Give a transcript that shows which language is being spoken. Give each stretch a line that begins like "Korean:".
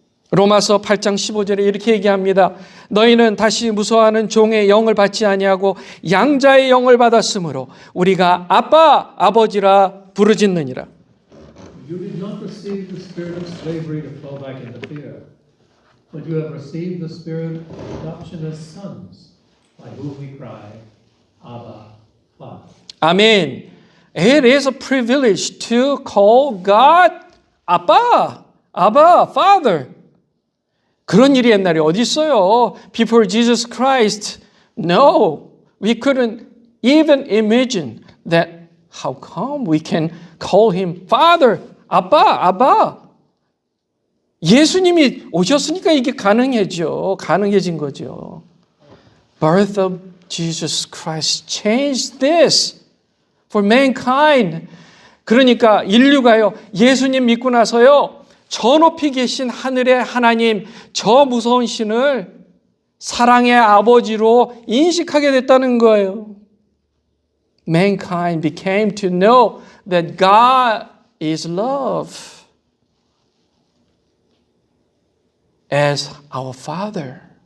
Korean: 로마서 8장 15절에 이렇게 얘기합니다. 너희는 다시 무서워하는 종의 영을 받지 아니하고 양자의 영을 받았으므로 우리가 아빠, 아버지라 부르짖느니라.
English: You did not receive the spirit of slavery to fall back into fear, but you have received the spirit of adoption as sons, by whom we cry, Abba, Father.
Korean: 아멘.
English: It is a privilege to call God 아빠, 아바, Father.
Korean: 그런 일이 옛날에 어디 있어요?
English: Before Jesus Christ, no, we couldn't even imagine that How come we can call him Father?
Korean: 아빠. 예수님이 오셨으니까 이게 가능해진 거죠.
English: Birth of Jesus Christ changed this for mankind.
Korean: 그러니까 인류가요, 예수님 믿고 나서요, 저 높이 계신 하늘의 하나님, 저 무서운 신을 사랑의 아버지로 인식하게 됐다는 거예요.
English: Mankind became to know that God is love as our Father.